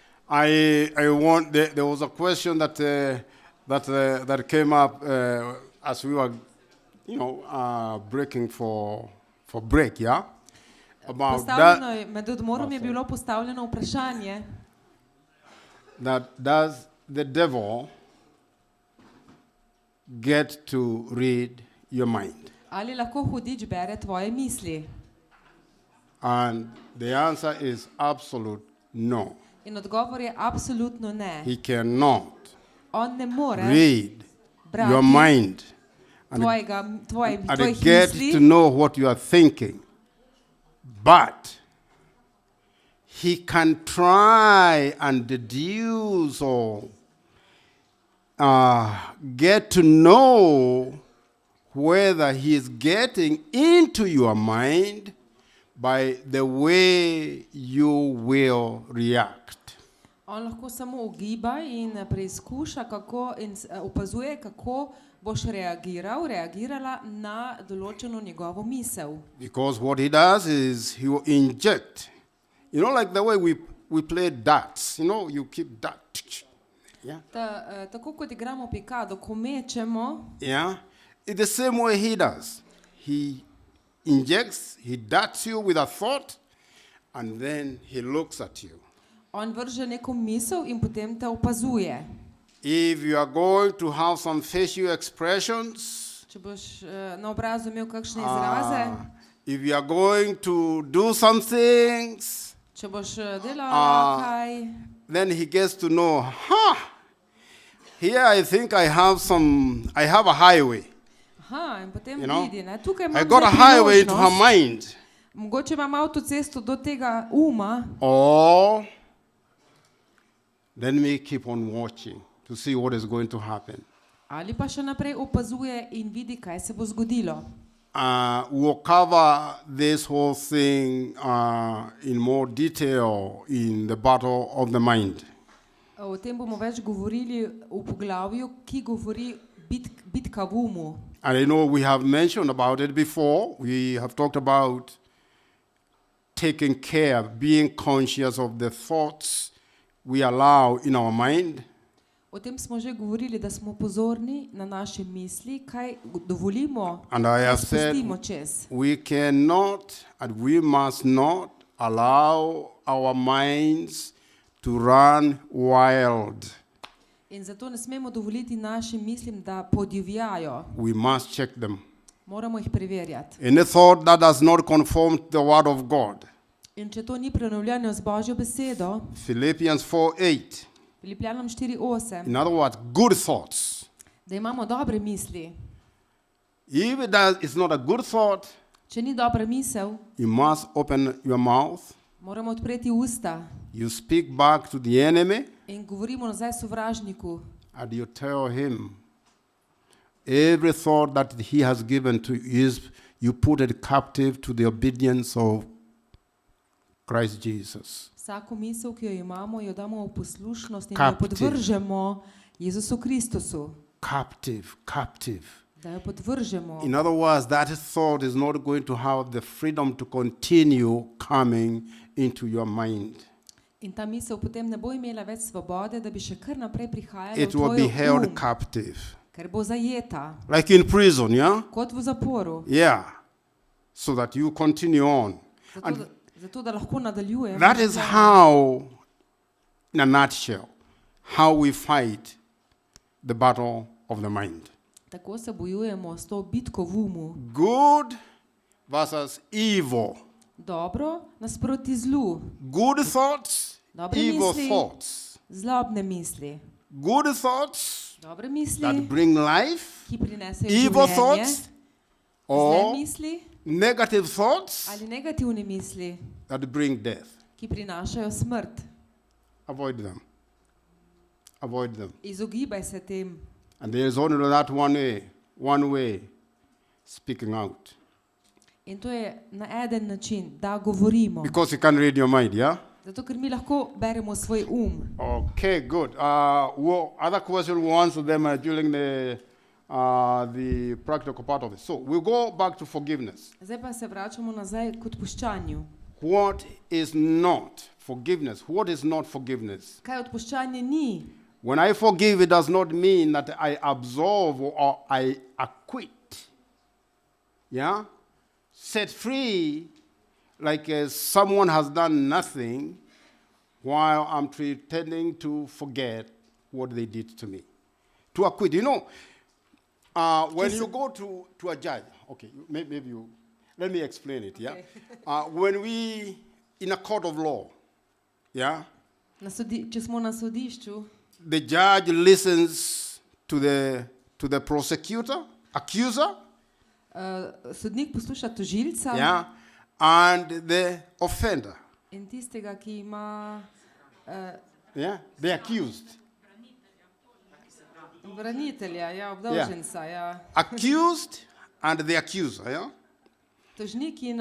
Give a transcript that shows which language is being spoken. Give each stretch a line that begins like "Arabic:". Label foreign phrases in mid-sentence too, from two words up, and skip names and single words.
English: There was a question that came up as we were, breaking for break, yeah? About that.
Slovenian: Med odmorom je bilo postavljeno vprašanje,
English: That does the devil get to read your mind?
Slovenian: ali lahko hudič bere tvoje misli?
English: And the answer is absolute no.
Slovenian: In odgovor je absolutno ne.
English: He cannot
Slovenian: On ne more
English: read
Slovenian: brati
English: your mind and
Slovenian: tvojih
English: get to
Slovenian: misli,
English: know what you are thinking. But he can try and deduce or get to know whether he is getting into your mind by the way you will react.
Slovenian: on lahko samo ugiba in preizkuša in opazuje, kako boš reagirala na določeno njegovo misel.
English: Because what he does is he will inject. Like the way we play darts. You keep that. Yeah.
Slovenian: Tako kot igramo pikado, ko mečemo,
English: Yeah. In the same way he does. He injects, he darts you with a thought, and then he looks at you.
Slovenian: on vrže neko misel in potem te opazuje.
English: If you are going to have some facial expressions,
Slovenian: Če boš na obrazu imel kakšne izraze,
English: if you are going to do some things,
Slovenian: če boš delala kaj,
English: then he gets to know, here I think I have a highway.
Slovenian: in potem vidi, tukaj
English: I
Slovenian: imam
English: got a highway to her
Slovenian: priložnost,
English: mind.
Slovenian: mogoče imam avtocesto do tega uma,
English: Or then we keep on watching to see what is going to happen.
Slovenian: ali pa še naprej opazuje in vidi, kaj se bo zgodilo.
English: We'll cover this whole thing in more detail in the battle of the mind.
Slovenian: O tem bomo več govorili v poglavju, ki govori bitka v umu.
English: And I know we have mentioned about it before. We have talked about taking care, being conscious of the thoughts we allow in our mind.
Slovenian: O tem smo že govorili, da smo pozorni na naše misli, kaj dovolimo,
English: And I
Slovenian: da
English: have said
Slovenian: spustimo čez.
English: we cannot and we must not allow our minds to run wild.
Slovenian: In zato ne smemo dovoliti našim mislim, da podivjajo.
English: We must check them.
Slovenian: Moramo jih preverjati.
English: Any thought that does not conform to the word of God.
Slovenian: In če to ni prenovljeno z Božjo besedo,
English: Philippians 4:8.
Slovenian: Filipljanom 4:8,
English: In other words, good thoughts.
Slovenian: da imamo dobre misli.
English: If it's not a good thought,
Slovenian: Če ni dobra misel,
English: you must open your mouth.
Slovenian: moramo odpreti usta
English: You speak back to the enemy
Slovenian: in govorimo nazaj sovražniku.
English: and you tell him every thought that he has given to you, you put it captive to the obedience of Christ Jesus.
Slovenian: Vsako misel, ki jo imamo, jo damo v poslušnost in jo
English: Captive.
Slovenian: podvržemo Jezusu Kristusu.
English: Captive.
Slovenian: Da jo podvržemo.
English: In other words, that thought is not going to have the freedom to continue coming into your mind.
Slovenian: In ta misel potem ne bo imela več svobode, da bi še kar naprej prihajala v
English: It will be
Slovenian: tvoj
English: held captive.
Slovenian: ker bo zajeta,
English: Like in prison, yeah?
Slovenian: kot v zaporu.
English: Yeah. So that you continue on.
Slovenian: Zato, da lahko nadaljujemo.
English: That is how, in a nutshell, how we fight the battle of the mind.
Slovenian: Tako se bojujemo s to bitko v umu.
English: Good versus evil.
Slovenian: Dobro nasproti zlu.
English: Good thoughts,
Slovenian: Dobre
English: evil
Slovenian: misli,
English: thoughts.
Slovenian: zlobne misli.
English: Good thoughts
Slovenian: Dobre misli,
English: that bring life,
Slovenian: ki prinesejo
English: evil
Slovenian: življenje.
English: thoughts,
Slovenian: Zle
English: or
Slovenian: misli
English: negative thoughts
Slovenian: ali negativne misli,
English: that bring death.
Slovenian: ki prinašajo smrt.
English: Avoid them. Avoid them.
Slovenian: Izogibaj se tem.
English: And there is only that one way, speaking out.
Slovenian: In to je na eden način, da govorimo.
English: Because you can read your mind, yeah?
Slovenian: Zato, ker mi lahko beremo svoj
English: Okay, good. Other questions, we'll answer them during the practical part of it. So we'll go back to forgiveness.
Slovenian: Zdaj pa se vračamo nazaj k odpuščanju.
English: What is not Forgiveness. What is not forgiveness?
Slovenian: Kaj odpuščanje ni?
English: When I forgive, it does not mean that I absolve or I acquit. Yeah? Set free like someone has done nothing while I'm pretending to forget what they did to me. To acquit. You know, when you go to a judge, okay, maybe you, let me explain it, yeah? When we, in a court of law, yeah?
Slovenian: Če smo na sodišču,
English: The judge listens to the prosecutor, accuser,
Slovenian: sodnik posluša tožilca
English: yeah, and the offender,
Slovenian: in tistega, ki ima
English: yeah, the accused.
Slovenian: branitelja, ja, obdolženca, ja.
English: Accused and the accuser, yeah?
Slovenian: Tožnik in